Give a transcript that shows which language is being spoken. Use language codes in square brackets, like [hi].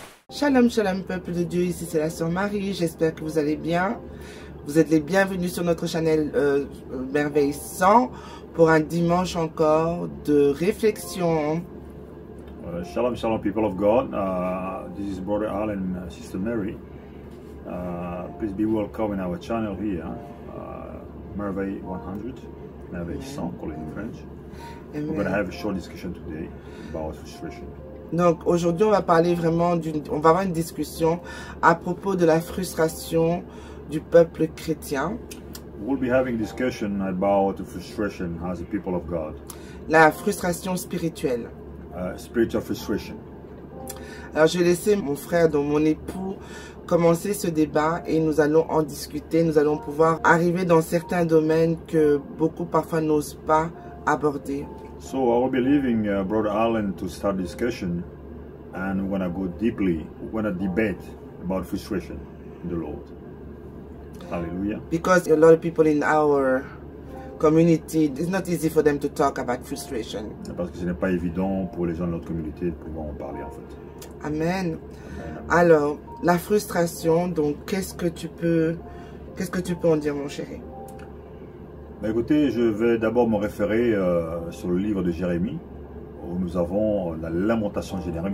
[fr] Shalom, shalom, peuple de Dieu, ici c'est la sœur Marie, j'espère que vous allez bien. Vous êtes les bienvenus sur notre channel Merveille 100 pour un dimanche encore de réflexion. [en] Shalom, shalom, people of God. This is Brother Al and Sister Mary. Please be welcome in our channel here, Merveille 100, Merveille 100, call it in French. Amen. We're going to have a short discussion today about frustration. [fr] Donc aujourd'hui on va parler vraiment on va avoir une discussion à propos de la frustration du peuple chrétien. [en] We'll be having a discussion about the frustration as a people of God. [fr] La frustration spirituelle. [en] Spiritual frustration. [fr] Alors je vais laisser mon frère, donc mon époux, commencer ce débat et nous allons en discuter. Nous allons pouvoir arriver dans certains domaines que beaucoup parfois n'osent pas aborder. [en] So I will be leaving Brother Allen to start discussion, and we're going to go deeply, we're going to debate about frustration in the Lord. Hallelujah. Because a lot of people in our community, it's not easy for them to talk about frustration. [fr] Parce que ce n'est pas évident pour les gens de notre communauté de pouvoir en parler en fait. Amen. Alors, la frustration, donc qu'est-ce que tu peux en dire, mon chéri? Bah écoutez, je vais d'abord me référer sur le livre de Jérémie, où nous avons la lamentation générale.